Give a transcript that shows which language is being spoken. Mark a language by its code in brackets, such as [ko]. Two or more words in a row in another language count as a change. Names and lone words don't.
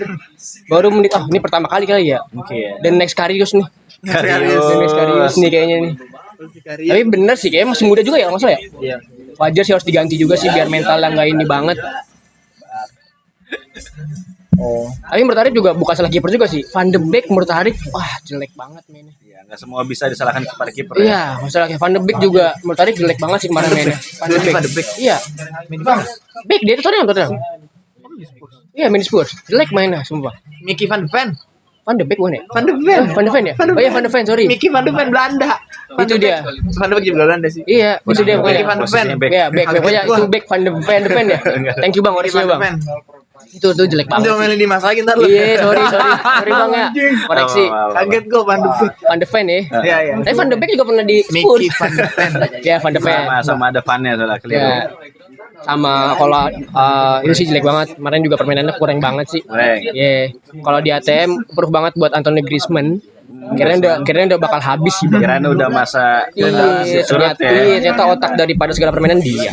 [id] Baru menit ini pertama kali ya. Oke. Dan next Karius nih. Dan next Karius nih kayaknya nih. Tapi bener sih kayaknya masih muda juga ya maksudnya ya. Iya. Wajar sih harus diganti juga sih biar mentalnya nggak ini banget. Oh, Tapi menurut Arif juga bukan salah kiper juga sih. Van de Beek menurut Arif wah jelek banget mainnya. Ya, nggak semua bisa disalahkan kepada kiper. Ya. Iya, masalah kayak Van de Beek juga menurut Arif jelek banget sih kemarin mainnya. Van de Beek. Iya. Beek dia itu Tottenham. Iya, main di Spurs. Jelek mainnya sumpah. Mickey van de Ven. Van de Beek bukan ya? Van de Ven. Van de Ven ya? Oh iya Van de Ven, sorry. Mickey van de Ven Belanda. Itu dia. Van de Beek juga Belanda sih. Iya, itu dia Mickey pokoknya. van de Ven. Posisinya back. Iya, Beek pokoknya itu Beek Van de Ven ya. [en] Thank you Bang, [id] Mickey orangnya van de Bang. Ven. Itu jelek Nanti banget. omelin Dimas lagi ntar lu. Iya, sorry Bang ya. Koreksi. Kaget gue Van de Beek. Van de Ven ya. Iya, iya. Tapi Van de Beek juga pernah di Spurs. Mickey van de Ven. Iya, Van de Ven. Sama ada fan-nya salah keliru. Ya. Sama kalau itu sih jelek banget. Kemarin juga permainannya kurang banget sih. Kurang. Iya. Kalau di ATM perlu banget buat Anthony Griezmann. Kirain udah bakal habis sih. Bang. Kirain udah masa surut Ternyata, ya. ternyata otak daripada segala permainan dia.